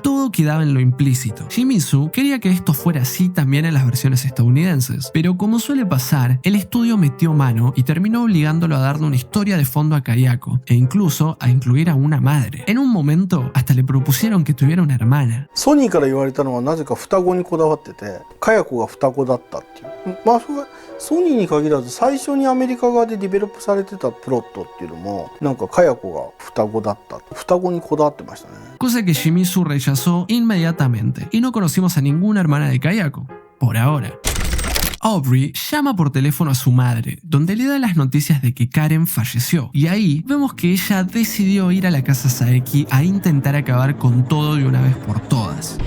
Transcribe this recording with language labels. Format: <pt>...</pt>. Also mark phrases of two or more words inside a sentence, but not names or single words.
<es>Todo quedaba en lo implícito. Shimizu quería que esto fuera así también en las versiones estadounidenses, pero como suele pasar, el estudio metió mano y terminó obligándolo a darle una historia de fondo a Kayako, e incluso a incluir a una madre. En un momento, hasta le propusieron que tuviera una hermana.</es> <ja>ソニーから言われたのはなぜか双子にこだわってて、カヤコが双子だったっていう。まあそれはソニーに限らず最初にアメリカ側でディベロップされてたプロットっていうのもなんかカヤコが双子だった。双子にこだわってましたね。</ja> <es>Cosa que Shimizu rechazó inmediatamente y no conocimos a ninguna hermana de Kayako, por ahora. Aubrey llama por teléfono a su madre, donde le da las noticias de que Karen falleció, y ahí vemos que ella decidió ir a la casa Saeki a intentar acabar con todo de una vez por todas.</es>